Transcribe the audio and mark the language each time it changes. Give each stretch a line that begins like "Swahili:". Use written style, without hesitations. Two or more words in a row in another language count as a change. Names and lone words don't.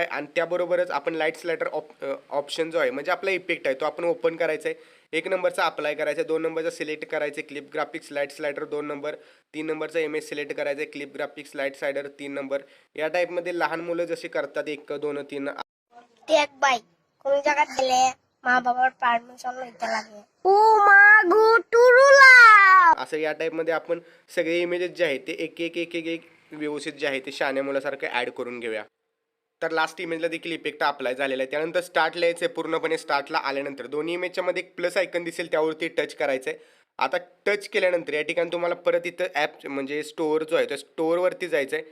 Marathi: आणि त्याबरोबरच आपण
English: light slider option
Marathi: जो आहे म्हणजे आपला इफेक्ट आहे तो आपण ओपन करायचा आहे. 1 नंबरचा अप्लाय करायचा, 2 नंबरचा सिलेक्ट करायचे
English: clip graphics light slider
Marathi: 2 नंबर, 3 नंबरचा इमेज सिलेक्ट करायचे
English: clip graphics light slider
Marathi: 3 नंबर. या टाईपमध्ये लहान मुलं जशी करतात 1, 2, 3
Bangla: এক বাইক কোন জায়গায় গেলে মা বাবার পারমিশন লইতে লাগে ও মা গো টুরুলা
Marathi: असं या टाईपमध्ये आपण सगळे इमेजेस जे आहेत ते एक एक एक एक एक व्यवस्थित जे आहे ते शहाण्या मुलासारखं ॲड करून घेऊया. तर
English: last imageला
Marathi: देखील इफेक्ट अप्लाय झालेला आहे. त्यानंतर स्टार्ट लिहायचं आहे. पूर्णपणे स्टार्टला आल्यानंतर दोन्ही इमेजच्या मध्ये एक
English: plus icon
Marathi: दिसेल, त्यावरती टच करायचं आहे. आता टच केल्यानंतर या ठिकाणी तुम्हाला परत इथं ॲप म्हणजे स्टोअर जो आहे त्या स्टोअरवरती जायचं आहे.